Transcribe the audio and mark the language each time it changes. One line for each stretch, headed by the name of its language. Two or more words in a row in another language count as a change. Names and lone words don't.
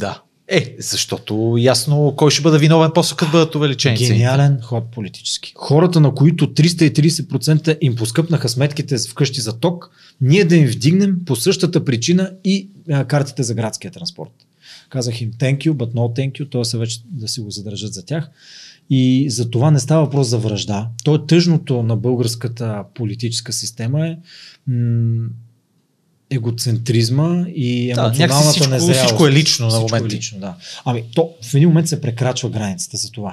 Bulgarian: Да. Защото ясно кой ще бъде виновен после като бъдат увеличени цените. Гениален ход политически. Хората, на които 330% им поскъпнаха сметките вкъщи за ток, ние да им вдигнем по същата причина и картите за градския транспорт. Казах им
English: thank you, but no thank you,
Bulgarian: т.е. вече да си го задържат за тях. И за това не става въпрос за вражда. То е тъжното на българската политическа система е егоцентризма и емоционалната незрялост. Всичко е лично на моменти. Да. То в един момент се прекрачва границата за това.